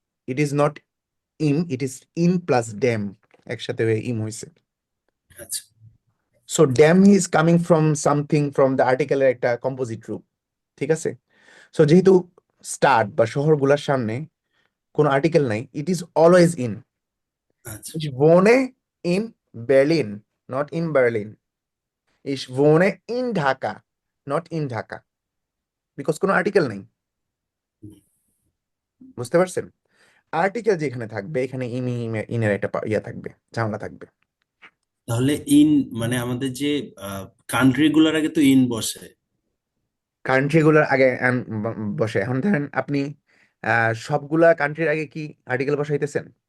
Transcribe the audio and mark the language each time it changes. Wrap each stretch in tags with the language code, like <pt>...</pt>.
<en>it is not im, it is in plus dam,</en> <bn>একসাথে হয়ে ইম হয়েছে। আচ্ছা,</bn> <en>so dam is coming from something from the</en> <bn>আর্টিকেলের একটা কম্পোজিট রূপ, ঠিক আছে। সো যেহেতু স্টার্ট বা শহরগুলোর সামনে কোনো আর্টিকেল নাই,</bn> <en>It is always in.</en> <bn>আচ্ছা,</bn> <de>Ich wohne in Berlin,</de> <en>not in Berlin.</en> <de>Ich wohne in Dhaka,</de> <en>not in Dhaka.</en> <bn>Because কোনো আর্টিকেল নাই, বুঝতে পারছেন? আর্টিকেল যেখানে থাকবে এখানে ইনের একটা ইয়া থাকবে, ঝামেলা থাকবে। তাহলে ইন মানে আমাদের যে কান্ট্রি গুলোর আগে তো ইন বসে। কান্ট্রি গুলোর আগে বসে। এখন ধরেন আপনি সবগুলা কান্ট্রির আগে কি আর্টিকেল বসাইতেছেন?</bn>